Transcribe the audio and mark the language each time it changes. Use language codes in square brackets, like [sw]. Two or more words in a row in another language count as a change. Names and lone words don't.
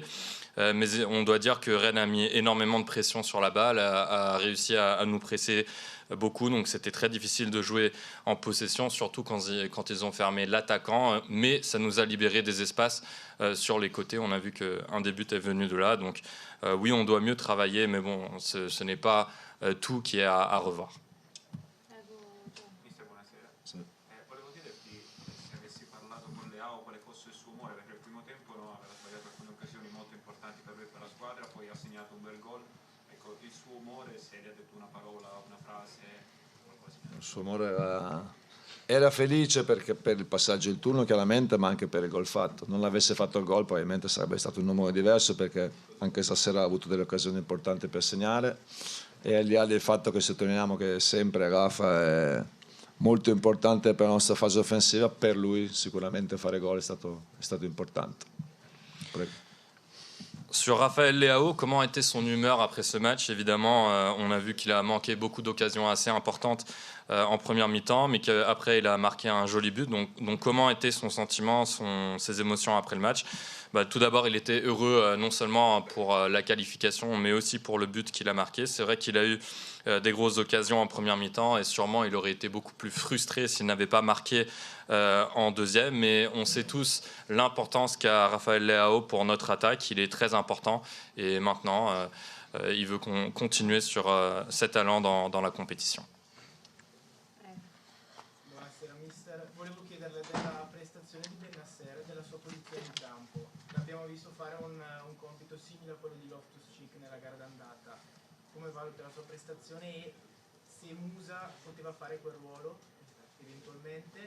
[fr] Mais on doit dire que Rennes a mis énormément de pression sur la balle, a réussi à nous presser beaucoup, donc c'était très difficile de jouer en possession, surtout quand ils ont fermé l'attaquant, mais ça nous a libéré des espaces sur les côtés. On a vu qu'un des buts est venu de là, donc oui, on doit mieux travailler, mais bon, ce n'est pas tout qui est à revoir. [it] Volevo chiederti se avessi parlato con Leao quale fosse il suo umore, perché il primo tempo aveva sbagliato alcune occasioni molto importanti per lui e per la squadra, poi ha segnato un bel gol. Ecco, il suo umore, se gli ha detto una parola, una frase, qualcosa. Il suo umore era felice perché per il passaggio del turno chiaramente, ma anche per il gol fatto. Non avesse fatto il gol probabilmente sarebbe stato un umore diverso, perché anche stasera ha avuto delle occasioni importanti per segnare E al di là del fatto che sottolineiamo che sempre Rafa è molto importante per la nostra fase offensiva, per lui sicuramente fare gol è stato importante. Prego. [fr] Sur Raphaël Leao, comment était son humeur après ce match? Évidemment, on a vu qu'il a manqué beaucoup d'occasions assez importantes en première mi-temps, mais qu'après il a marqué un joli but. Donc comment était son sentiment, ses émotions après le match? Tout d'abord, il était heureux non seulement pour la qualification, mais aussi pour le but qu'il a marqué. C'est vrai qu'il a eu des grosses occasions en première mi-temps et sûrement il aurait été beaucoup plus frustré s'il n'avait pas marqué en deuxième. Mais on sait tous l'importance qu'a Raphaël Leao pour notre attaque. Il est très important et maintenant il veut continuer sur cet allant dans la compétition. [it] Buonasera mister, volevo chiederle della prestazione di Bennacer e della sua posizione in campo. L'abbiamo visto fare un compito simile a quello di Loftus-Cheek nella gara d'andata. Come valuta la sua prestazione e se Musa poteva fare quel ruolo eventualmente?